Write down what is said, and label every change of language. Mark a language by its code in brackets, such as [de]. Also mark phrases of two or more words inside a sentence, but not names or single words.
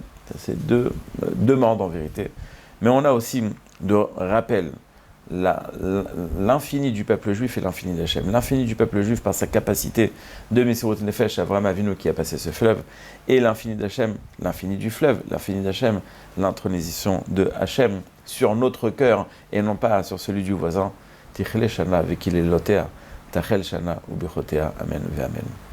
[fr] C'est 2 demandes en vérité. Mais on a aussi de rappel l'infini du peuple juif et l'infini d'Hachem. L'infini du peuple juif par sa capacité de [he] מסירות נפש, [fr] Avraham Avinu qui a passé ce fleuve, et l'infini d'Hachem, l'infini du fleuve, l'infini d'Hachem, l'intronisation de Hachem sur notre cœur et non pas sur celui du voisin. [he] תכלה שנה וקללותיה תחל שנה וברכותיה אמן ואמן.